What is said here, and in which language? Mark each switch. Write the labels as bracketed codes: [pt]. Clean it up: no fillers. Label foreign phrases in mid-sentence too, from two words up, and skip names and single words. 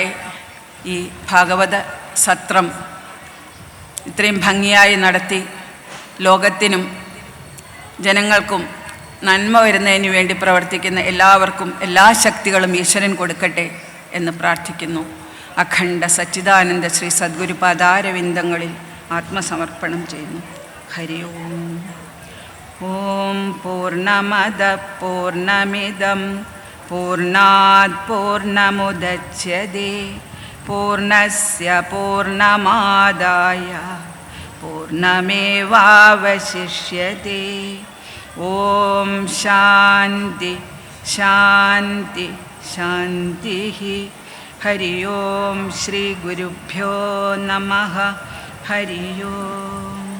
[ml] ഈ ഭാഗവത സത്രം ഇത്രയും ഭംഗിയായി നടത്തി ലോകത്തിനും ജനങ്ങൾക്കും നന്മ വരുന്നതിന് വേണ്ടി പ്രവർത്തിക്കുന്ന എല്ലാവർക്കും എല്ലാ ശക്തികളും ഈശ്വരൻ കൊടുക്കട്ടെ എന്ന് പ്രാർത്ഥിക്കുന്നു. അഖണ്ഡ സച്ചിദാനന്ദ ശ്രീ സദ്ഗുരുപാദാരവിന്ദങ്ങളിൽ ആത്മസമർപ്പണം ചെയ്യുന്നു. [sa] ഹരി ഓം. ഓം പൂർണ്ണമദ പൂർണ്ണമിദം പൂർണ്ണാത് പൂർണ്ണമുദച്യതേ പൂർണ്ണസ്യ പൂർണ്ണമാദായ പൂർണ്ണമേവാവശിഷ്യതേ. ഓം ശാന്തി ശാന്തി ശാന്തി. ഹരി ഓം ശ്രീ ഗുരുഭ്യോ നമഃ. ഹരി ഓം.